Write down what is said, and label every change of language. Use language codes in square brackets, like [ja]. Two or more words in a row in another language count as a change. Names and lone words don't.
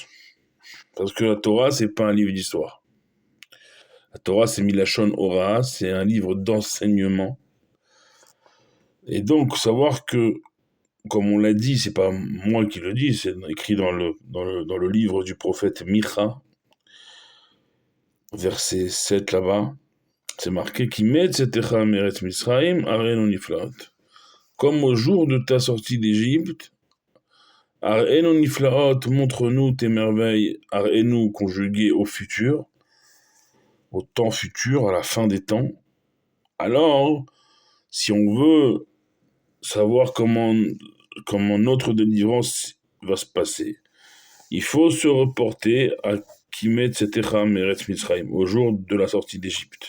[fr] Parce que la Torah, c'est pas un livre d'histoire. La Torah, c'est [he] Milachon Hora, [fr] c'est un livre d'enseignement. Et donc, savoir que, comme on l'a dit, c'est pas moi qui le dis, c'est écrit dans le livre du prophète Micha, verset 7 là-bas, c'est marqué [he] Kimetzetecha meret Misraim arenu niflaot. [fr] Comme au jour de ta sortie d'Égypte, [he] arenu niflaot, [fr] montre-nous tes merveilles, arenu conjugué au futur, au temps futur, à la fin des temps. Alors, si on veut savoir comment notre délivrance va se passer, il faut se reporter à [he] Kimetzetecha meret Misraim, [fr] au jour de la sortie d'Égypte.